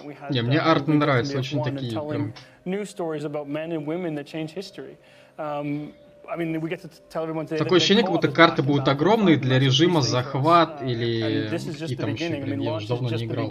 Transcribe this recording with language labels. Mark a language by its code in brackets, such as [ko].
[ru] Не, мне арт нравится, очень такие прям... [en] New stories about men and women that change history. I mean, we get to tell everyone today. [ru] Такое ощущение, как будто карты будут огромные для режима захват или какие там еще игры. Я уже давно не играл.